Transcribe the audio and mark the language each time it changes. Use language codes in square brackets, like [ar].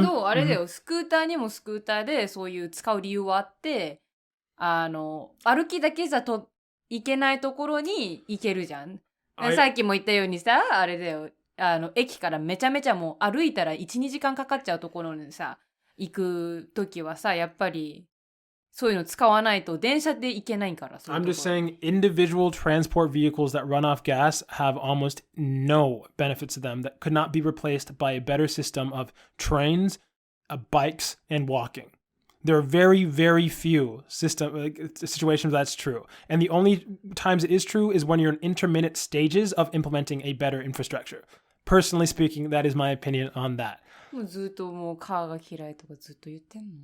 [ja] けど、あれだよ、スクーターにもスクーターでそういう使う理由はあって、歩きだけじゃ行けないところに行けるじゃん。さっきも言ったようにさ、あれだよ。駅からめちゃめちゃもう歩いたら 1,2 時間かかっちゃうところにさ、行くときはさ、やっぱりそういうの使わないと電車で行けないから。 [en] I'm just saying individual transport vehicles that run off gas have almost no benefits to them that could not be replaced by a better system of trains, bikes, and walking. There are very, very few situations that's true. And the only times it is true is when you're in intermittent stages of implementing a better infrastructure. Personally speaking, that is my opinion on that. [ja] もうずっともうカーが嫌いとかずっと言ってんの。